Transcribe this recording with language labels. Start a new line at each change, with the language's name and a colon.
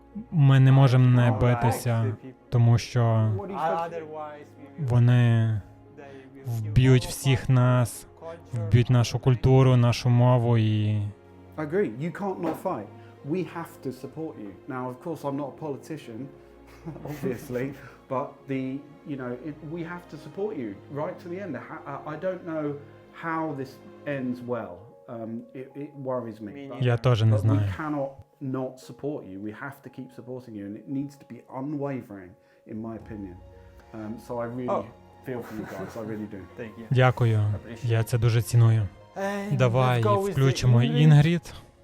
Ukrainian: Ми не можемо не битися, тому що вони вб'ють всіх нас, вб'ють нашу культуру, нашу мову і...
English: I agree. You can't not fight. We have to support you. Now, of course, I'm not a politician, obviously, but we have to support you right to the end. I don't know how this ends well. It worries me.
Ukrainian: Я теж не знаю.
English: We cannot not support you. We have to keep supporting you, and it needs to be unwavering, in my opinion. So I really feel for you guys. I really do. Thank you.
Ukrainian: Дякую. Я це дуже ціную. Давай включимо Ingret.